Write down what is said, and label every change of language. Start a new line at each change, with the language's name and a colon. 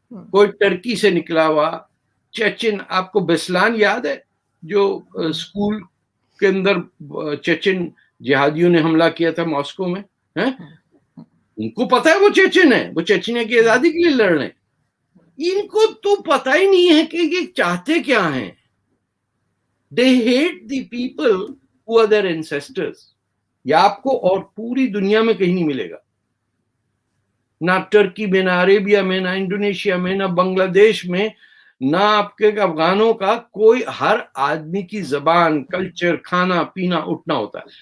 Urdu: کوئی ٹرکی سے نکلا ہوا چیچن, آپ کو بیسلان یاد ہے جو اسکول کے اندر چیچن جہادیوں نے حملہ کیا تھا ماسکو میں, ان کو پتا ہے وہ چیچن ہے, وہ چیچنیا کی آزادی کے لیے لڑ رہے ہیں. ان کو تو پتا ہی نہیں ہے کہ یہ چاہتے کیا ہیں.
English: They hate the people who are their ancestors.
Urdu: یہ آپ کو اور پوری دنیا میں کہیں نہیں ملے گا, نہ ٹرکی میں, نہ عربیہ میں, نہ انڈونیشیا میں, نہ بنگلہ دیش میں, نہ آپ کے افغانوں کا. کوئی ہر آدمی کی زبان, کلچر, کھانا پینا اٹھنا ہوتا ہے.